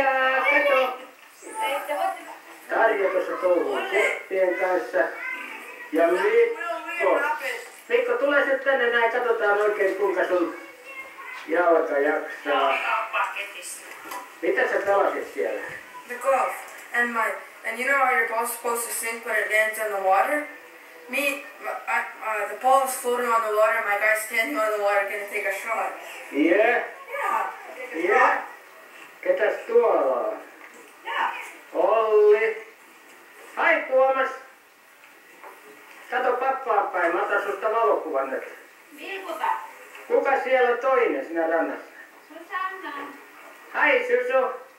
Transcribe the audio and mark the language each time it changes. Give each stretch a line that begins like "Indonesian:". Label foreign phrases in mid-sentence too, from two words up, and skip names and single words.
Finnish: Kato! Tarja tuossa touhuu kuppien kanssa. Ja Mikko! Mikko, tule nyt tänne näin, katsotaan oikein kuinka sun jalka jaksaa. Mitä sä pelasit siellä?
English: The golf. And you know how your ball's supposed to sink when it lands in the water? The ball is floating on the water, my guy's standing on the water gonna take a shot. Yeah? Yeah?
Finnish: Ketäs tuolla on? Olli. Hai Tuomas. Kato pappaan päin, mä otan susta valokuvan nyt. Vilkuta. Kuka siellä on toinen siinä rannassa? Susanna. Hai Susu.